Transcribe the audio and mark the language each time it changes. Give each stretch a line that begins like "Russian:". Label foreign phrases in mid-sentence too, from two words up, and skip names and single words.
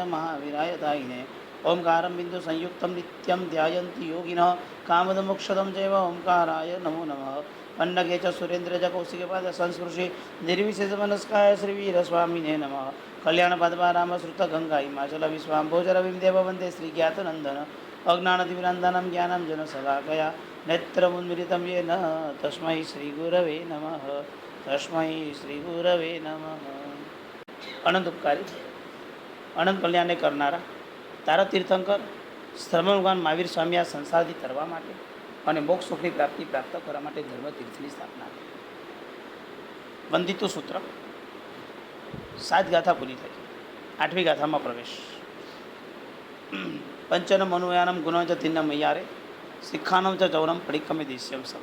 Sanskrit: महावीराय तायिने ओंकारं बिंदु संयुक्तं नित्यं ध्यायन्ति योगिनः कामदमोक्षदं चैव ओंकाराय नमो नमः अन्नगे च सुरेन्द्र च कौशिकपाद संस्पृशि निर्विशेषमनस्काय श्रीवीरस्वामिने नमः कल्याण पद्मा राम श्रुत गंगा हिमाचल विश्वाम्भोजरविं देव वन्दे श्रीज्ञातनन्दन अज्ञानतिमिरन्दनं ज्ञानं जनसलाकया नेत्रमुन्मिलितं येन तस्मै श्रीगुरवे नमः तस्मै श्रीगुरवे नमः।
Gujarati: અનંત ઉપકારી અનંત કલ્યાણ કરનારા તારા તીર્થંકર શ્રમણ ભગવાન મહાવીર સ્વામી આ સંસારથી તરવા માટે અને મોક્ષ સુખની પ્રાપ્તિ પ્રાપ્ત કરવા માટે ધર્મ તીર્થની સ્થાપના કરી. વંદિતું સૂત્ર 7 ગાથા પૂરી થઈ. 8મી ગાથામાં પ્રવેશ.
Prakrit languages: પંચનમ મનુયાનમ ગુણવચ તિન્ન મૈયારે શિખાનમ ચ ચૌરમ પડિક્કમે દિશ્યમ સમ.